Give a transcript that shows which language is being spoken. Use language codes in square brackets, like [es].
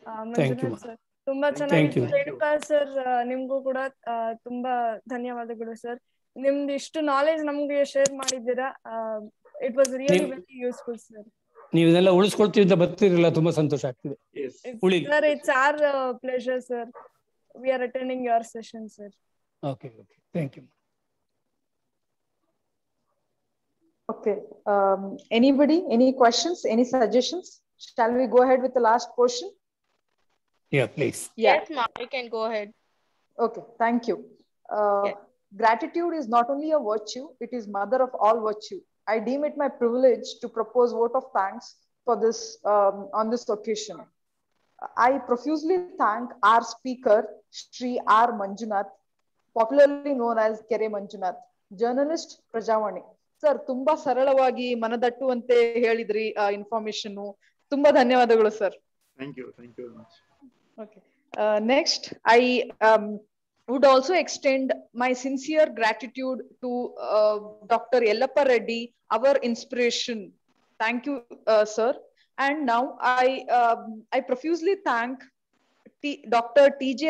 [kn] Manjunath sir ತುಂಬಾ ಚೆನ್ನಾಗಿತ್ತು. Renuka sir, ನಿಮ್ಗೂ ಕೂಡ ತುಂಬಾ ಧನ್ಯವಾದಗಳು ಸರ್. ನಿಮ್ದು ಇಷ್ಟು ನಾಲೆಜ್ ನಮ್ಗೆ ಶೇರ್ ಮಾಡಿದ್ದೀರಾ. [en] It was really very useful sir. [kn] ನೀವು ಇದೆಲ್ಲ ಉಳಿಸ್ಕೊಳ್ತಿದ್ದ ಬರ್ತಿರಲಿಲ್ಲ, ತುಂಬಾ ಸಂತೋಷ ಆಗ್ತಿದೆ. [en] Sir, it's our pleasure sir. We are attending your session, sir. Okay, thank you. Okay, anybody, any questions, any suggestions? Shall we go ahead with the last portion? Yeah, please. Yes, ma'am, you can go ahead. Okay, thank you. Gratitude is not only a virtue, it is mother of all virtue. I deem it my privilege to propose vote of thanks for this on this occasion. I profusely thank our speaker, Shri R. Manjunath, popularly known as Kere Manjunath, journalist, Prajavani. [kn] Sir, ತುಂಬಾ ಸರಳವಾಗಿ ಮನದಟ್ಟುವಂತೆ ಹೇಳಿದ್ರಿ information. ತುಂಬಾ ಧನ್ಯವಾದಗಳು sir. [en] Thank you very much. Okay. Next, I would also extend my sincere gratitude to Dr. Yellappa Reddy, our inspiration. Thank you, sir. And now I profusely thank Dr. T.J.